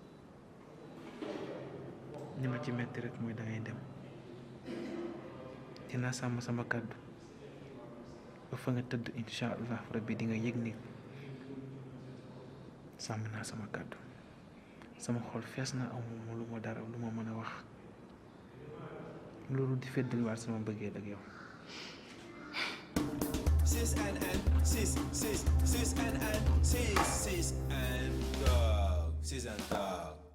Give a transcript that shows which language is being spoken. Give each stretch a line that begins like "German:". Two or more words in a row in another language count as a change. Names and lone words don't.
Wolof: li ma ci metti rek mooy dangay dem dinaa sàmm sama kàddu ba fa nga tëdd
Arabic: insha allah rabbi
Wolof: di nga yëg ni sàmm naa sama kàddu sama xol fees na amuma lu ma dara lu ma mën a wax loolu di feddaliwaat sama bëggee ak yow. Sis and sis and dog. Sis and dog.